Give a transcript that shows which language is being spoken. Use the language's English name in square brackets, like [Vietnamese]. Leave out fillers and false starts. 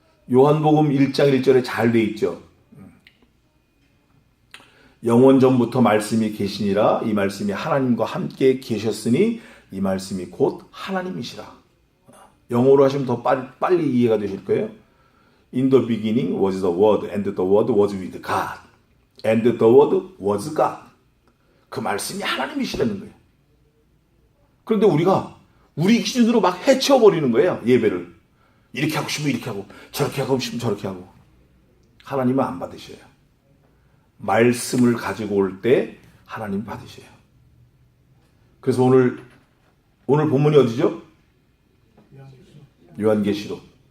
[Korean] 요한복음 1장 1절에 잘 돼 있죠. 영원 전부터 말씀이 계시니라. 이 말씀이 하나님과 함께 계셨으니 이 말씀이 곧 하나님이시라. 영어로 하시면 더 빨리 이해가 되실 거예요. [English] In the beginning was the word and the word was with God and the word was God. [Korean] 그 말씀이 하나님이시라는 거예요. 그런데 우리가 우리 기준으로 막 해쳐버리는 거예요. 예배를. 이렇게 하고 싶으면 이렇게 하고 저렇게 하고 싶으면 저렇게 하고. 하나님은 안 받으셔요. 말씀을 가지고 올 때 하나님 받으셔요. 그래서 오늘 본문이 어디죠? 요한계시록.